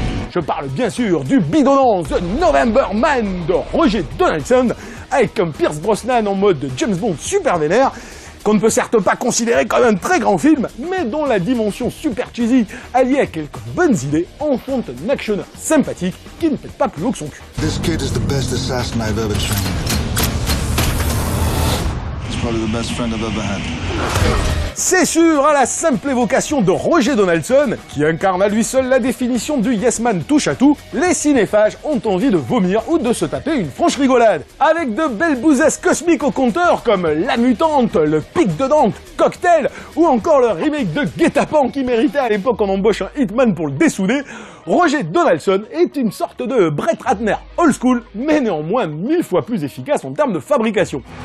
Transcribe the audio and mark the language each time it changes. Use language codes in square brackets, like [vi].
[fr] Je parle bien sûr du bidonnant The November Man de Roger Donaldson, avec un Pierce Brosnan en mode James Bond super vénère, qu'on ne peut certes pas considérer comme un très grand film, mais dont la dimension super cheesy, alliée à quelques bonnes idées, enfante un actionneur sympathique qui ne pète pas plus haut que son cul. [en] This kid is the best assassin I've ever trained. He's probably the best friend I've ever had. [fr] C'est sûr, à la simple évocation de Roger Donaldson, qui incarne à lui seul la définition du yes man touche à tout, les cinéphages ont envie de vomir ou de se taper une franche rigolade. Avec de belles bousesses cosmiques au compteur comme La Mutante, Le Pic de Dante, Cocktail, ou encore le remake de Guet-apens qui méritait à l'époque qu'on embauche un hitman pour le dessouder, Roger Donaldson est une sorte de Brett Ratner old school, mais néanmoins 1000 fois plus efficace en termes de fabrication.